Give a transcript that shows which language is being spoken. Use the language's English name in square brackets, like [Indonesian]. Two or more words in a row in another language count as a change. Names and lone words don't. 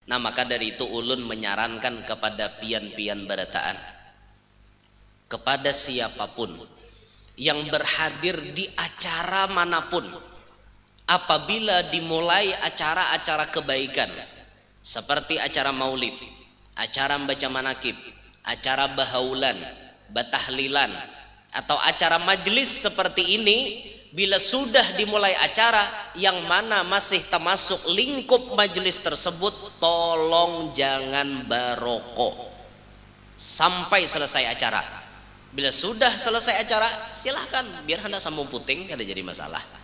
[Banjar] Nah maka dari itu ulun menyarankan kepada pian-pian barataan, kepada siapapun yang [Indonesian] berhadir di acara manapun, apabila dimulai acara-acara kebaikan seperti acara maulid, acara membaca manakib, acara bahaulan, batahlilan, atau acara majelis seperti ini, bila sudah dimulai acara yang mana masih termasuk lingkup majelis tersebut, tolong jangan barokok sampai selesai acara. [Banjar] Bila sudah selesai acara, silahkan biar hendak sambung puting, kada jadi masalah.